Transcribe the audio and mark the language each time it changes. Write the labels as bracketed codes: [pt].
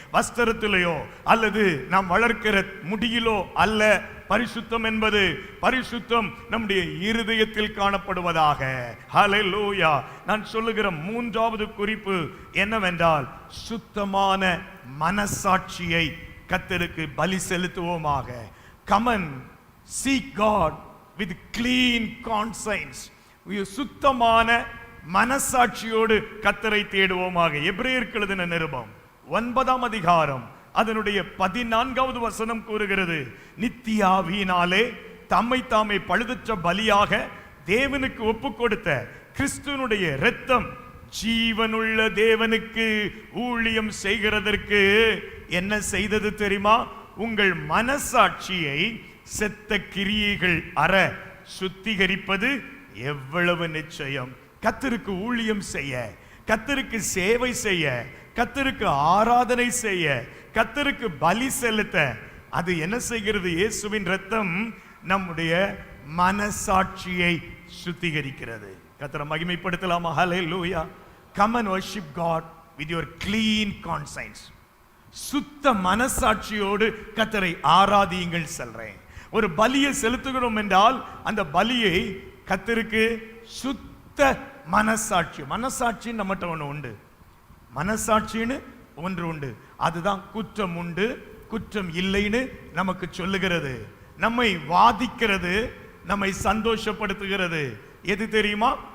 [ta] வஸ்திரத்திலேயோ அல்லது நாம் வளர்க்கிற முடியிலோ அல்ல பரிசுத்தம் என்பது. பரிசுத்தம் நம்முடைய இருதயத்தில் காணப்படுவதாக. ஹல்லேலூயா. நான் சொல்லுகிற மூன்றாவது குறிப்பு என்னவென்றால், சுத்தமான மனசாட்சியை கர்த்தருக்கு பலி செலுத்துவோமாக. [en] come and seek God with clean conscience. [ta] சுத்தமான மனசாட்சியோடு கர்த்தரை தேடுவோமாக. எபிரேயருக்கு எழுதின நிருபம் 9ஆம் அதிகாரம் அதனுடைய 14வது வசனம் கூறுகிறது, நித்திய ஆவியினாலே தம்மை தாமே பழுதற்ற பலியாக தேவனுக்கு ஒப்பு கொடுத்த கிறிஸ்துவனுடைய இரத்தம் ஜீவனுள்ள தேவனுக்கு ஊழியம் செய்கிறதற்கு என்ன செய்தது தெரியுமா? உங்கள் மனசாட்சியை செத்த கிரியைகள் அற சுத்திகரிப்பது எவ்வளவு நிச்சயம். கர்த்தருக்கு ஊழியம் செய்ய, கர்த்தருக்கு சேவை செய்ய, கர்த்தருக்கு ஆராதனை செய்ய, கர்த்தருக்கு பலி செலுத்த அது என்ன செய்கிறது? இயேசுவின் இரத்தம் நம்முடைய மனசாட்சியை சுத்திகரிக்கிறது. கர்த்தரை மகிமைப்படுத்தலாமா? ஹல்லேலூயா. [en] Come and worship God with your clean conscience. [ta] சுத்த மனசாட்சியோடு கர்த்தரை ஆராதியுங்கள் சொல்றேன். ஒரு பலியை செலுத்துகிறோம் என்றால் அந்த பலியை கர்த்தருக்கு சுத்த மனசாட்சி, மனசாட்சி நம்மகிட்ட ஒன்று உண்டு, மனசாட்சின்னு ஒன்று உண்டு. அதுதான் குற்றம் உண்டு குற்றம் இல்லைன்னு நமக்கு சொல்லுகிறது, நம்மை வாதிக்கிறது, நம்மை சந்தோஷப்படுத்துகிறது. எது தெரியுமா?